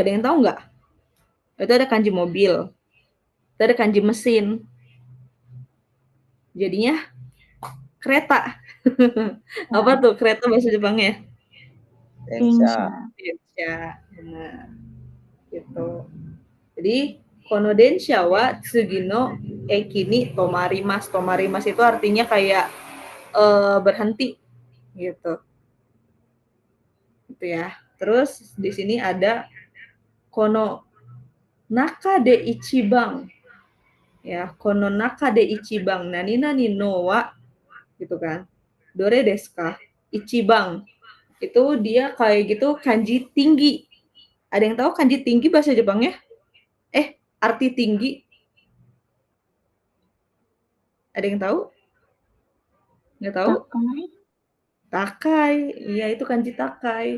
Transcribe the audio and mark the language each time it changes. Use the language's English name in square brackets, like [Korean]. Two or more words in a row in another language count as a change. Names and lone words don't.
[Indonesian] Ada yang tahu nggak? Itu ada kanji mobil. Itu ada kanji mesin. Jadinya kereta. Apa tuh kereta bahasa Jepangnya? Densha. Densha. Benar. Gitu. Jadi [Japanese] kono densha wa tsugi no eki ni tomarimasu. [Indonesian] Tomarimasu itu artinya kayak berhenti gitu. Gitu ya. Terus di sini ada [Japanese] kono naka de ichiban. Ya, kono naka de ichiban nani nani no wa [Indonesian] gitu kan. [Japanese] Dore desu ka? [Indonesian] Ichiban. Itu dia kayak gitu kanji tinggi. Ada yang tahu kanji tinggi bahasa Jepangnya? Arti tinggi. Ada yang tahu? Nggak tahu? Takai. Takai. Iya, itu kanji takai.